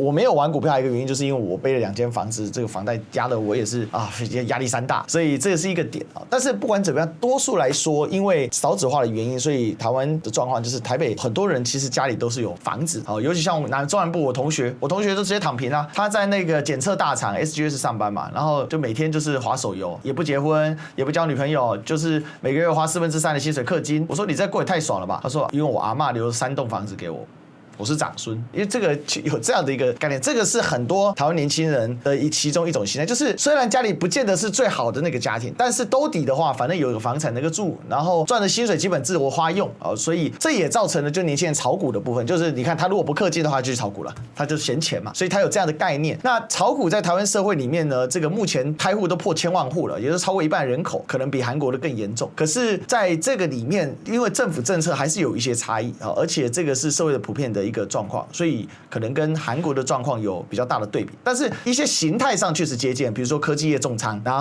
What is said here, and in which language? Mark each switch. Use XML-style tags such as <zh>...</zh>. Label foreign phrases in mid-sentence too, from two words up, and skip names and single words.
<zh>我沒有玩股票還有一個原因，就是因為我背了2間房子，這個房貸壓得我也是壓力山大，所以這個是一個點啊。但是不管怎麼樣，多數來說，因為少子化的原因，所以台灣的狀況就是台北很多人其實家裡都是有房子啊，尤其像中南部我同學都直接躺平啊，他在那個檢測大廠 SGS 上班嘛，然後就每天就是滑手遊，也不結婚，也不交女朋友，就是每個月花3/4的薪水氪金。我說你這過也太爽了吧？他說因為我阿嬤留了3棟房子給我。我是長孫，因為這個有這樣的一個概念，這個是很多台灣年輕人的其中一種心態，就是雖然家裡不見得是最好的那個家庭，但是兜底的話，反正有個房產能夠住，然後賺的薪水基本自我花用啊，所以這也造成了就年輕人炒股的部分，就是你看他如果不氪金的話，就去炒股了，他就閒錢嘛，所以他有這樣的概念。那炒股在台灣社會裡面呢，這個目前開戶都破1000萬戶了，也就是超過1半人口，可能比韓國的更嚴重。可是在這個裡面，因為政府政策還是有一些差異啊，而且這個是社會的普遍的一個狀況，所以可能跟韓國的狀況有比較大的對比，但是一些形態上確實接近，比如說科技業重倉，然</zh>